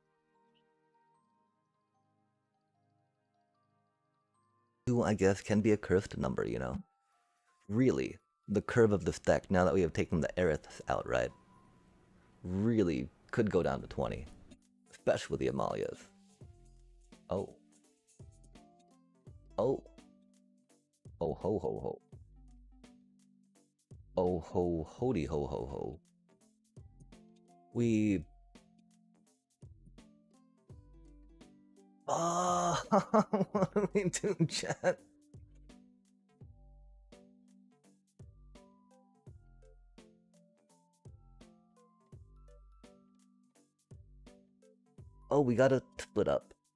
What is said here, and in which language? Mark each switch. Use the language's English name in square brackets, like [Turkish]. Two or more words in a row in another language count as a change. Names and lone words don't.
[English] Two, I guess, can be a cursed number, you know? Really, the curve of this deck, now that we have taken the Aeriths out, right? Really could go down to 20. Especially with the Amalias. Oh. Oh. Oh ho ho ho. Oh ho hody ho ho ho. We... Oh, what are we doing, chat? Oh, we gotta split up.